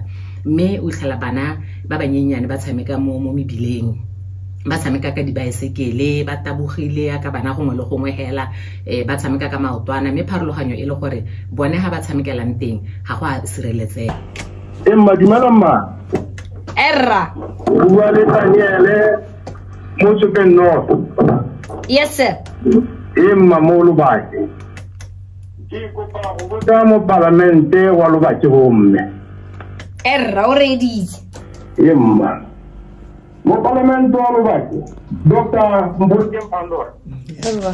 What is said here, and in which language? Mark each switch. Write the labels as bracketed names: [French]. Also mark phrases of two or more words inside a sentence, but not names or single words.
[Tswana] Mme o itlhela bana ba banyenyane ba tshameka mo mebileng, ba tshameka ka dibaesekele, ba tabogile ka bana gongwe le gongwe hela, ba tshameka ka maotwana. Mme pharologanyo e le gore bone ha ba tshamekelang teng ga go a sireletsega. Dumela Erra. Bua le Daniele Motshegwe North. [English] Yes, sir. [Tswana] Mo Lobatse. Ke kopa go botsa mo parlamente wa Lobatse homme. Erra already. Mo parlamente wa Lobatse. Dr. Mpolokeng Pandor. Erra.